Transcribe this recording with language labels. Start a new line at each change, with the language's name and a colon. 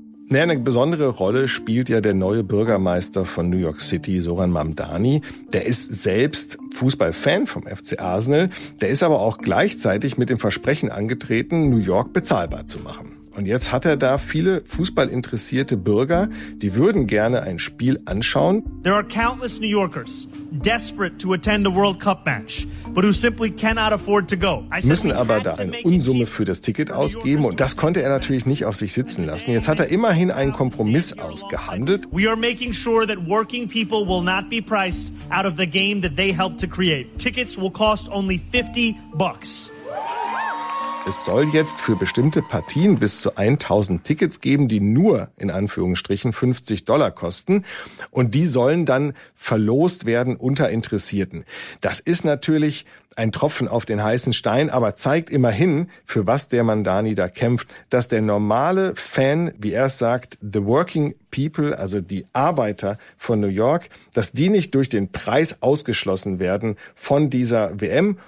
German: Naja, eine besondere Rolle spielt ja der neue Bürgermeister von New York City, Soran Mamdani. Der ist selbst Fußballfan vom FC Arsenal. Der ist aber auch gleichzeitig mit dem Versprechen angetreten, New York bezahlbar zu machen. Und jetzt hat er da viele fußballinteressierte Bürger, die würden gerne ein Spiel anschauen.
English: There are countless New Yorkers desperate to attend a World Cup match, but who simply cannot afford to go.
German: Müssen aber da eine Unsumme für das Ticket ausgeben und das konnte er natürlich nicht auf sich sitzen lassen. Jetzt hat er immerhin einen Kompromiss ausgehandelt.
English: We are making sure that working people will not be priced out of the game that they helped to create. Tickets will cost only $50.
German: Es soll jetzt für bestimmte Partien bis zu 1.000 Tickets geben, die nur in Anführungsstrichen $50 kosten. Und die sollen dann verlost werden unter Interessierten. Das ist natürlich ein Tropfen auf den heißen Stein, aber zeigt immerhin, für was der Mandani da kämpft, dass der normale Fan, wie er es sagt, the working people, also die Arbeiter von New York, dass die nicht durch den Preis ausgeschlossen werden von dieser WM.